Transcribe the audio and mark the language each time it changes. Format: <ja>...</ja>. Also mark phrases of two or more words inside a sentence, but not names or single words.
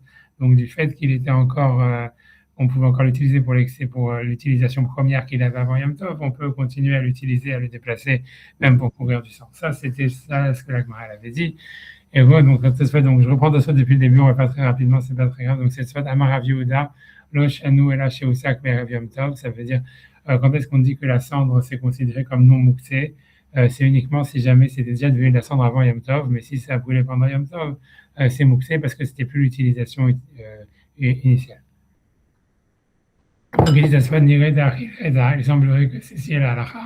<fr>Donc du fait qu'il était encore, on pouvait encore l'utiliser pour l'utilisation première qu'il avait avant Yom Tov, on peut continuer à l'utiliser, à le déplacer, même pour couvrir du sang. Ça, c'était ça ce que la Gemara avait dit. Et voilà, donc, donc je reprends ça depuis le début, on va pas très rapidement, c'est pas très grave. Donc, c'est soit</fr> <he>אמר רב יהודה, לא שנו אלא שהוסק מערב יום טוב,</he> <fr>ça veut dire, quand est-ce qu'on dit que la cendre, c'est considéré comme non mouxé, c'est uniquement si jamais c'était déjà devenu de la cendre avant Yom Tov, mais si ça a brûlé pendant Yom Tov, c'est mouxé parce que c'était plus l'utilisation initiale. Donc, il dit, ça soit Nireda, il semblerait que c'est si la halakha.</fr>